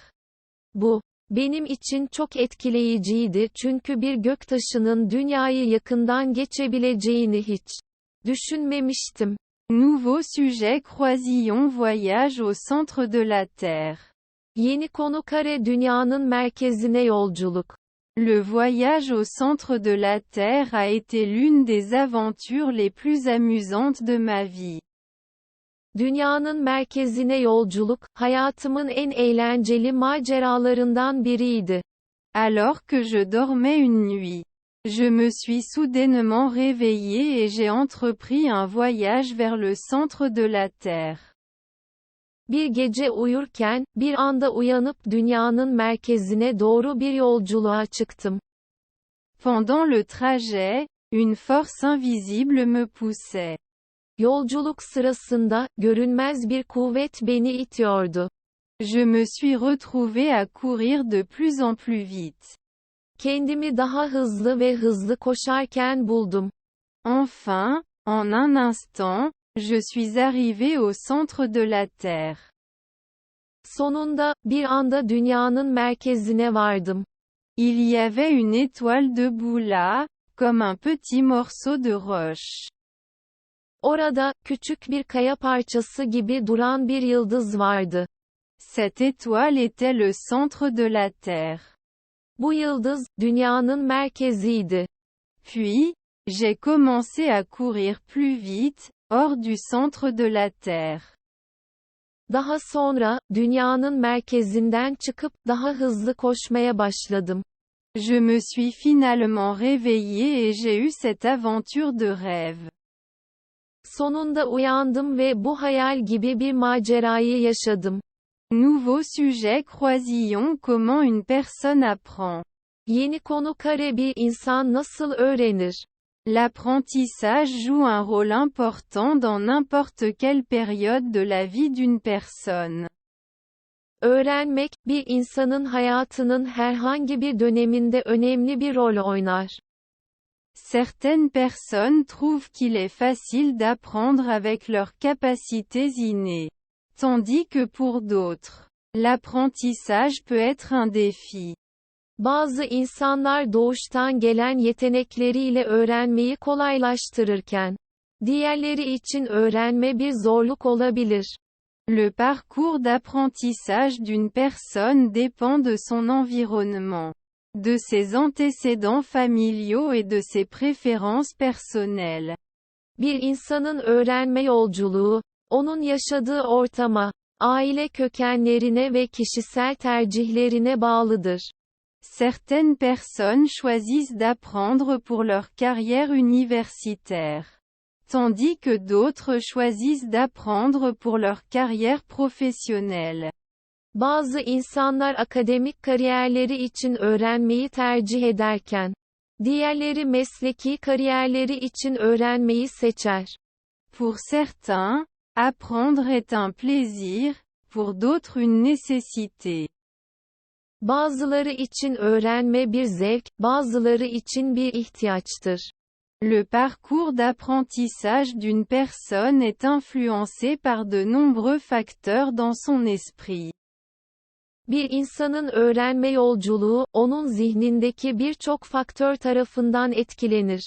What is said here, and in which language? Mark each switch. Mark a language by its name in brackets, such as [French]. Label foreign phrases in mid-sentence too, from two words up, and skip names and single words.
[Turkish] Bu, benim için çok etkileyiciydi çünkü bir göktaşının dünyayı yakından geçebileceğini hiç düşünmemiştim. [French] Nouveau sujet croisillon voyage au centre de la Terre. [Turkish] Yeni konu kare dünyanın merkezine yolculuk. [French] Le voyage au centre de la Terre a été l'une des aventures les plus amusantes de ma vie. [Turkish] Dünyanın merkezine yolculuk, hayatımın en eğlenceli maceralarından biriydi. [French] Alors que je dormais une nuit, je me suis soudainement réveillé et j'ai entrepris un voyage vers le centre de la Terre. [Turkish] Bir gece uyurken, bir anda uyanıp dünyanın merkezine doğru bir yolculuğa çıktım. [French] Pendant le trajet, une force invisible me poussait. [Turkish] Yolculuk sırasında, görünmez bir kuvvet beni itiyordu. [French] Je me suis retrouvé à courir de plus en plus vite. [Turkish] Kendimi daha hızlı ve hızlı koşarken buldum. [French] Enfin, en un instant, je suis arrivé au centre de la Terre. [Turkish] Sonunda, bir anda dünyanın merkezine vardım. [French] Il y avait une étoile debout là, comme un petit morceau de roche. [Turkish] Orada, küçük bir kaya parçası gibi duran bir yıldız vardı. [French] Cette étoile était le centre de la Terre. [Turkish] Bu yıldız, dünyanın merkeziydi. [French] Puis, j'ai commencé à courir plus vite, hors du centre de la Terre. [Turkish] Daha sonra, dünyanın merkezinden çıkıp, daha hızlı koşmaya başladım. [French] Je me suis finalement réveillé et j'ai eu cette aventure de rêve. [Turkish] Sonunda uyandım ve bu hayal gibi bir macerayı yaşadım. [French] Nouveau sujet croisillon comment une personne apprend. [Turkish] Yeni konu kare bir insan nasıl öğrenir? [French] L'apprentissage joue un rôle important dans n'importe quelle période de la vie d'une personne. [Turkish] Öğrenmek, bir insanın hayatının herhangi bir döneminde önemli bir rol oynar. [French] Certaines personnes trouvent qu'il est facile d'apprendre avec leurs capacités innées. Tandis que pour d'autres, l'apprentissage peut être un défi. [Turkish] Bazı insanlar doğuştan gelen yetenekleriyle öğrenmeyi kolaylaştırırken, diğerleri için öğrenme bir zorluk olabilir. [French] Le parcours d'apprentissage d'une personne dépend de son environnement, de ses antécédents familiaux et de ses préférences personnelles. [Turkish] Bir insanın öğrenme yolculuğu, onun yaşadığı ortama, aile kökenlerine ve kişisel tercihlerine bağlıdır. [French] Certaines personnes choisissent d'apprendre pour leur carrière universitaire, tandis que d'autres choisissent d'apprendre pour leur carrière professionnelle. [Turkish] Bazı insanlar akademik kariyerleri için öğrenmeyi tercih ederken, diğerleri mesleki kariyerleri için öğrenmeyi seçer. [French] Pour certains, apprendre est un plaisir, pour d'autres une nécessité. [Turkish] Bazıları için öğrenme bir zevk, bazıları için bir ihtiyaçtır. [French] Le parcours d'apprentissage d'une personne est influencé par de nombreux facteurs dans son esprit. [Turkish] Bir insanın öğrenme yolculuğu, onun zihnindeki birçok faktör tarafından etkilenir.